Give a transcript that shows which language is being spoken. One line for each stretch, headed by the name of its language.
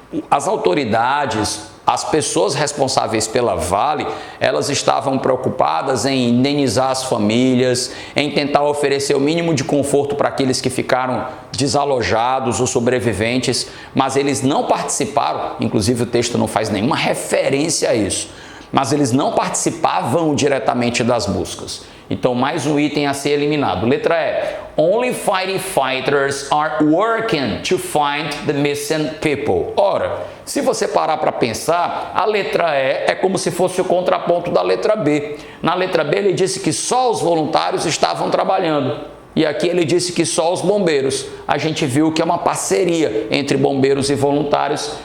Portuguese: As autoridades, as pessoas responsáveis pela Vale, elas estavam preocupadas em indenizar as famílias, em tentar oferecer o mínimo de conforto para aqueles que ficaram desalojados, os sobreviventes, mas eles não participaram, inclusive o texto não faz nenhuma referência a isso, mas eles não participavam diretamente das buscas. Então, mais um item a ser eliminado. Letra E.
English: Only firefighters are working to find the missing people.
Portuguese: Ora, se você parar para pensar, a letra E é como se fosse o contraponto da letra B. Na letra B, ele disse que só os voluntários estavam trabalhando. E aqui ele disse que só os bombeiros. A gente viu que é uma parceria entre bombeiros e voluntários.